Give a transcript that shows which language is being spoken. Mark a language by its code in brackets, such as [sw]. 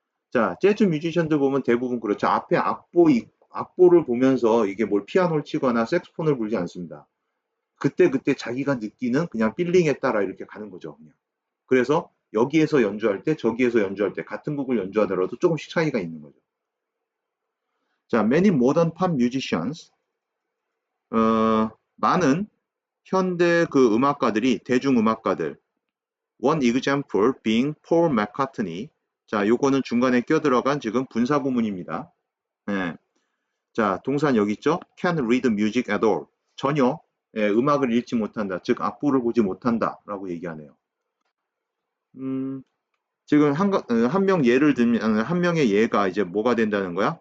[ko] 자, 재즈 뮤지션들 보면 대부분 그렇죠. 앞에 악보를 보면서 이게 뭘 피아노를 치거나 색소폰을 불지 않습니다. 그때 자기가 느끼는 그냥 필링에 따라 이렇게 가는 거죠. 그냥. 그래서 여기에서 연주할 때 저기에서 연주할 때 같은 곡을 연주하더라도 조금씩 차이가 있는 거죠. [en] 자, many modern pop musicians [ko] 많은 현대 그 음악가들이 대중음악가들 [en] one example being Paul McCartney. [ko] 자, 요거는 중간에 껴들어간 지금 분사구문입니다. 네. 자, 동사는 여기 있죠? [en] Can't read music at all. [ko] 전혀 음악을 읽지 못한다. 즉 악보를 보지 못한다. 라고 얘기하네요. 지금 한 명 예를 들면 한 명의 예가 이제 뭐가 된다는 거야?